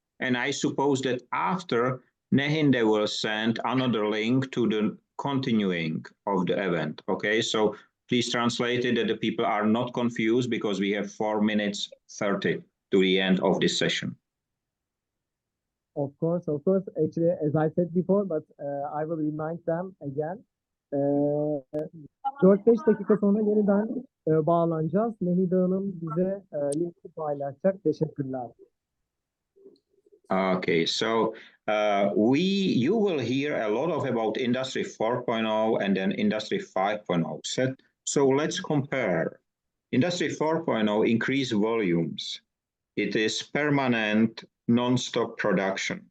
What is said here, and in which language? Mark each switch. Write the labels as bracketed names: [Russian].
[English] And I suppose that after Nehinde will send another link to the continuing of the event. Okay, so please translate it that the people are not confused because we have 4 minutes 30 to the end of this session. Of course, of course. Actually, as I said before, but I will remind them again. [Turkish] 4-5 dakika sonra yeniden bağlanacağız. Nehide Hanım bize linki paylaşacak. Teşekkürler. [English] Okay, so you will hear a lot about Industry 4.0 and then Industry 5.0. So let's compare. Industry 4.0 increase volumes. It is permanent, non-stop production.